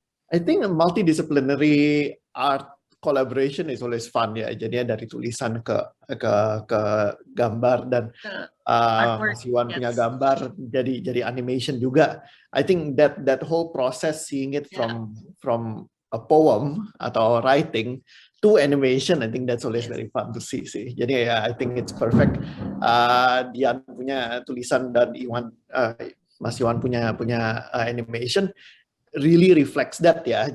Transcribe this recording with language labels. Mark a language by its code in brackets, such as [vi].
[en] I think a multidisciplinary art collaboration is always fun [id] ya. Jadinya dari tulisan ke gambar, dan Mas Iwan punya gambar jadi animation juga. [en] I think that whole process, seeing it from a poem [id] atau [en] writing to animation, I think that's always very fun to see [id] sih. Jadi ya, [en] I think it's perfect. [id] Dian punya tulisan dan Mas Iwan punya animation, [en] really reflects that [id] ya.